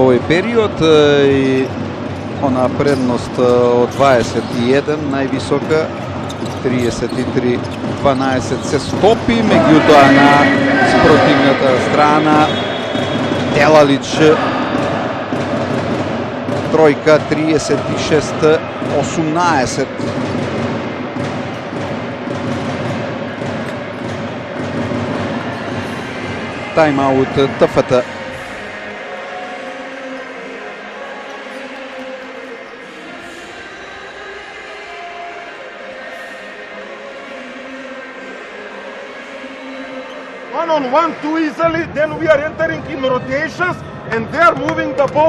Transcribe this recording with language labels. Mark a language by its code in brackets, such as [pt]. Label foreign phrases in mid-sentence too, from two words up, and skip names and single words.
[mk] овој период и она предност од 21 највисока 33-12 се стопи, меѓутоа на спротивната страна Делалич тројка 36-18. Тайм-аут ТФТ. [en] One-on-one too easily, then we are entering in rotations and they are moving the ball.